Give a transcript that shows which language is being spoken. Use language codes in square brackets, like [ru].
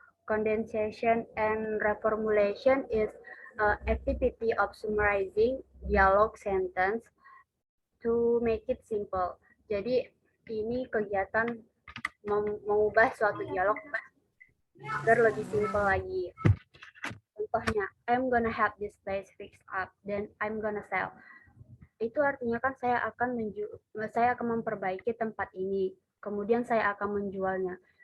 [en] Condensation and reformulation is activity of summarizing dialogue sentence to make it simple. [id] Jadi ini kegiatan mengubah suatu dialog agar lebih simple lagi. [en] Contohnya, I'm gonna have this place fixed up, then I'm gonna sell. [id] Itu artinya kan saya akan memperbaiki tempat ini, kemudian saya akan menjualnya.